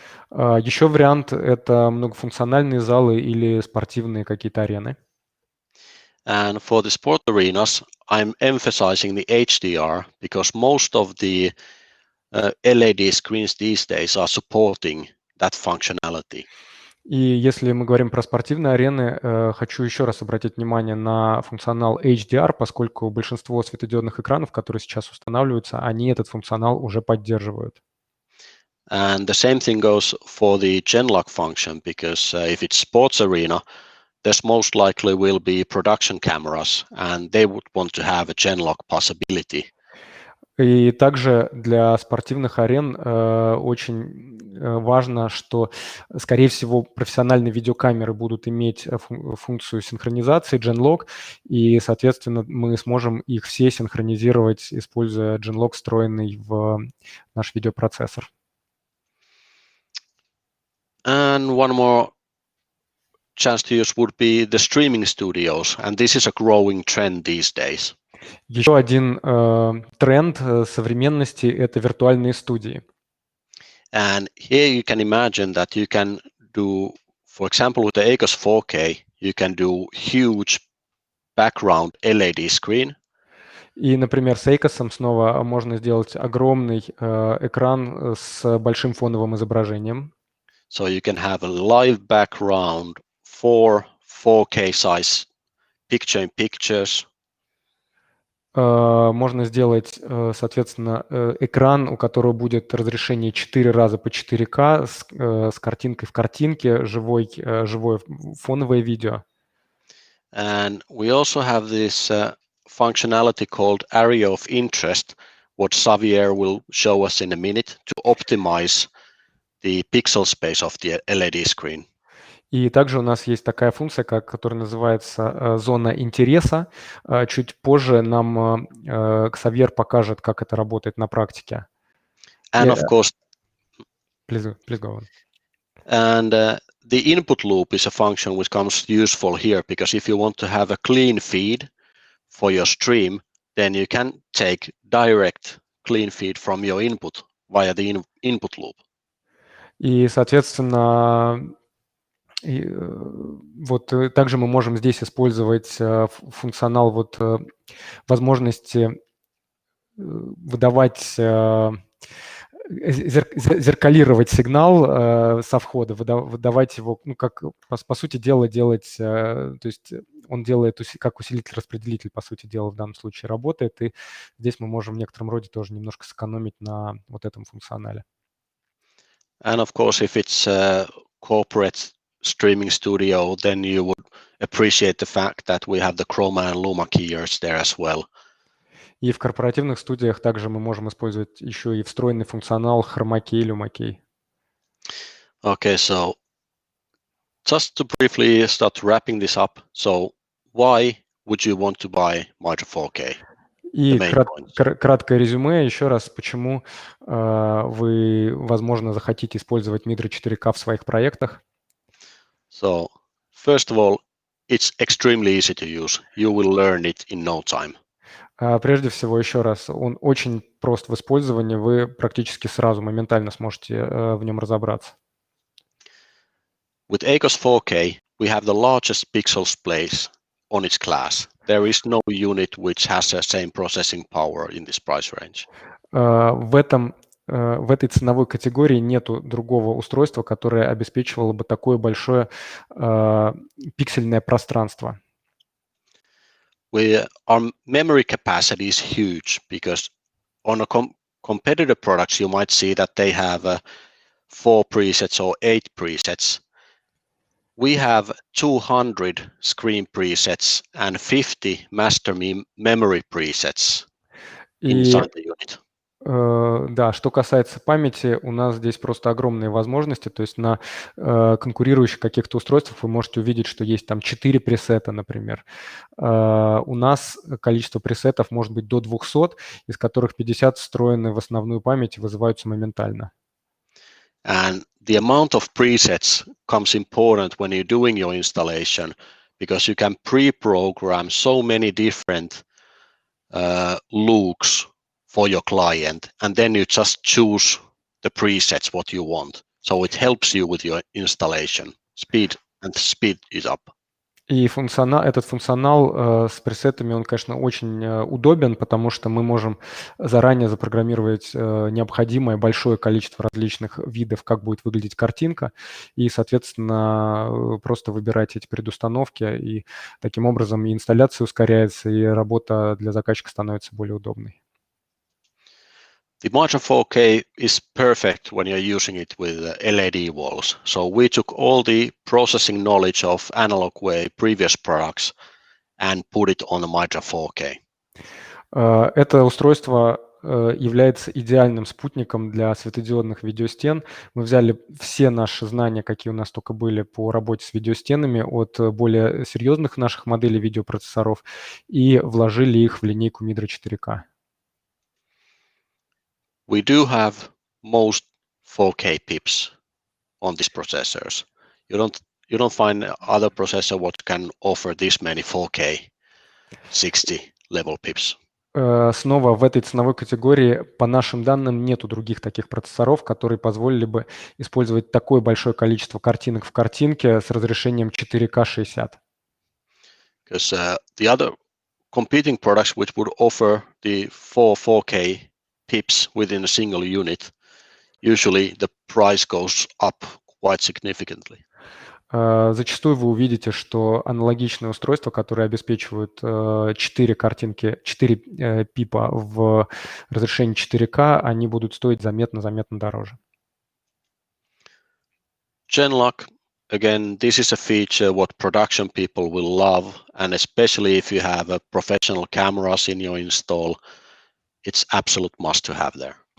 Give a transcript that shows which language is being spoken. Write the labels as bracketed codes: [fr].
[ru] Еще вариант – это многофункциональные залы или спортивные какие-то арены. [en] And for the sport arenas, I'm emphasizing the HDR because most of the LED screens these days are supporting that functionality. [ru] И если мы говорим про спортивные арены, хочу еще раз обратить внимание на функционал HDR, поскольку большинство светодиодных экранов, которые сейчас устанавливаются, они этот функционал уже поддерживают. [en] And the same thing goes for the Genlock function, because if it's sports arena, there's most likely will be production cameras, and they would want to have a Genlock possibility. [ru] И также для спортивных арен очень важно, что, скорее всего, профессиональные видеокамеры будут иметь функцию синхронизации Genlock, и, соответственно, мы сможем их все синхронизировать, используя Genlock, встроенный в наш видеопроцессор. [en] And one more chance to use would be the streaming studios, and this is a growing trend these days. [ru] Еще один тренд современности – это виртуальные студии. [en] And here you can imagine that you can do, for example, with the ACOS 4K, you can do huge background LED screen. [ru] И, например, с ACOS снова можно сделать огромный экран с большим фоновым изображением. [en] So you can have a live background for 4K size picture-in-pictures. [ru] Можно сделать, соответственно, экран, у которого будет разрешение 4 раза по 4К с картинкой в картинке, живое фоновое видео. [en] And we also have this functionality called area of interest, what Xavier will show us in a minute to optimize the pixel space of the LED screen. [ru] И также у нас есть такая функция, которая называется зона интереса. Чуть позже нам Ксавьер покажет, как это работает на практике. [en] And of course, please go on. And the input loop is a function which comes useful here, because if you want to have a clean feed for your stream, then you can take direct clean feed from your input via the input loop. [ru] И, соответственно, вот также мы можем здесь использовать функционал вот возможности выдавать, зеркалировать сигнал со входа, выдавать его, ну, как, по сути дела, делать, то есть он делает как усилитель-распределитель, по сути дела, в данном случае работает, и здесь мы можем в некотором роде тоже немножко сэкономить на вот этом функционале. [en] And of course, if it's a corporate streaming studio, then you would appreciate the fact that we have the chroma and luma keyers there as well. [ru] И в корпоративных студиях также мы можем использовать еще и встроенный функционал хромакей и люмакей. [en] Okay, so just to briefly start wrapping this up, so why would you want to buy Midra 4K? [ru] И краткое резюме еще раз, почему вы, возможно, захотите использовать Midra 4K в своих проектах. [en] So, first of all, it's extremely easy to use. You will learn it in no time. [ru] Прежде всего, еще раз, он очень прост в использовании, вы практически сразу, моментально сможете в нем разобраться. [en] With ACOS 4K, we have the largest pixel space on its class. There is no unit which has the same processing power in this price range. [ru] В этой ценовой категории нету другого устройства, которое обеспечивало бы такое большое пиксельное пространство. [en] Our memory capacity is huge, because on a competitor products, you might see that they have 4 presets or 8 presets. We have 200 screen presets and 50 master memory presets inside the unit. [ru] Да, что касается памяти, у нас здесь просто огромные возможности. То есть на конкурирующих каких-то устройствах вы можете увидеть, что есть там 4 пресета, например. У нас количество пресетов может быть до 200, из которых 50 встроены в основную память и вызываются моментально. [en] And the amount of presets comes important when you're doing your installation, because you can pre-program so many different looks for your client, and then you just choose the presets what you want. So it helps you with your installation. Speed is up. [ru] И этот функционал с пресетами, он, конечно, очень удобен, потому что мы можем заранее запрограммировать необходимое большое количество различных видов, как будет выглядеть картинка, и, соответственно, просто выбирать эти предустановки, и таким образом и инсталляция ускоряется, и работа для заказчика становится более удобной. [en] The Midra 4K is perfect when you're using it with LED walls. So we took all the processing knowledge of analog way previous products and put it on the Midra 4K. [ru] Это устройство является идеальным спутником для светодиодных видеостен. Мы взяли все наши знания, какие у нас только были по работе с видеостенами от более серьезных наших моделей видеопроцессоров, и вложили их в линейку Midra 4K. [en] We do have most 4K pips on these processors. You don't find other processor what can offer this many 4K 60 level pips. [ru] Снова в этой ценовой категории, по нашим данным, нету других таких процессоров, которые позволили бы использовать такое большое количество картинок в картинке с разрешением 4К 60. [en] Because the other competing products which would offer the 4K pips within a single unit, usually the price goes up quite significantly. [ru] Зачастую вы увидите, что аналогичные устройства, которые обеспечивают 4 картинки, 4 пипа в разрешении 4К, они будут стоить заметно дороже. [en] Genlock, again, this is a feature what production people will love, and especially if you have a professional cameras in your install, it's absolute must to have there.